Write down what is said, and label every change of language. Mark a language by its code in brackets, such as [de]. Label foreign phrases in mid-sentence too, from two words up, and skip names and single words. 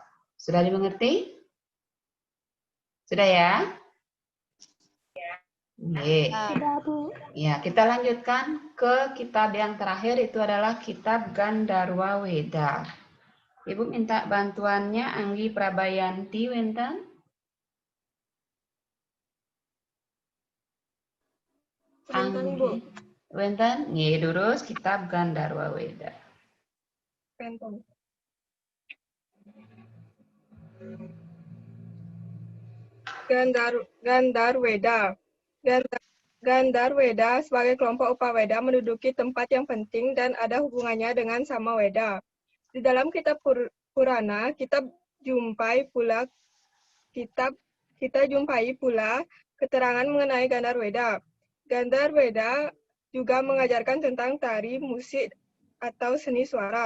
[id] Sudah dimengerti? Sudah ya? Sudah, Bu. Ya, kita lanjutkan ke kitab yang terakhir, itu adalah kitab Gandharwa Weda. Ibu minta bantuannya Anggi Prabayanti wenten. Anggi [ban] wenten, nggih durus [id] kitab Gandharwa Weda. Pentong. Gandharweda. Gandharweda sebagai kelompok Upaweda menduduki tempat yang penting dan ada hubungannya dengan Samaweda. Di dalam kitab Purana, kita jumpai pula keterangan mengenai Gandharweda. Gandharweda juga mengajarkan tentang tari, musik, atau seni suara.